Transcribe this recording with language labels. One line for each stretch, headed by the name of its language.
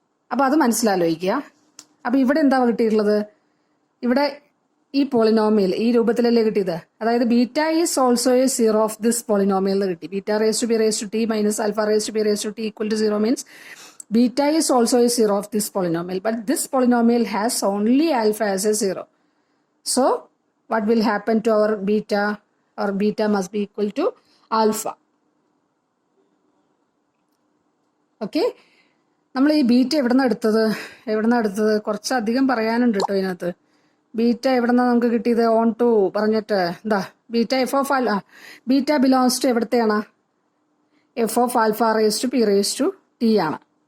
Malayalam: അപ്പോൾ അത് മനസ്സിലാലോചിക്കുക. അപ്പോൾ ഇവിടെ എന്താ കിട്ടിയിട്ടുള്ളത്, ഇവിടെ ഈ പോളിനോമിയൽ ഈ രൂപത്തിലല്ലേ കിട്ടിയത്, അതായത്
English: beta is also a 0 of this polynomial
Malayalam: എന്ന് കിട്ടി.
English: Beta raise to P raise to T minus alpha raise to P raise to T equal to 0 means beta is also a 0 of this polynomial, but this polynomial has only alpha as a 0. So what will happen to our beta? Our beta must be equal to alpha.
Malayalam: Okay, നമ്മൾ ഈ beta എവിടുന്നാണ് എടുത്തത് കുറച്ചധികം പറയാനുണ്ട് കേട്ടോ ഇതിനകത്ത്. Beta എവിടുന്നാണ് നമുക്ക് കിട്ടിയത്, ഓൺ ടു പറഞ്ഞിട്ട് എന്താ, beta F of alpha, beta belongs to എവിടത്തെയാണ്, F of alpha rays to P raise to T ആണ്